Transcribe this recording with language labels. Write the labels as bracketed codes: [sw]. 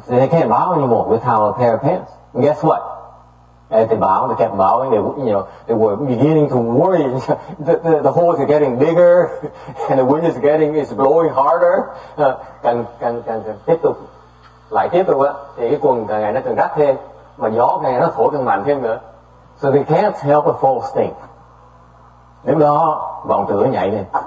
[en] They can't bow anymore without a pair of pants. And guess what? As they bow, they kept bowing. They were beginning to worry. The holes are getting bigger, and the wind is blowing harder. [vi] Càng tiếp tục á, thì cái quần càng ngày nó càng rách thêm, mà gió càng ngày nó thổi càng mạnh thêm nữa. [en] So they can't help but fall asleep. [vi] Lúc đó vọng tưởng nhảy lên.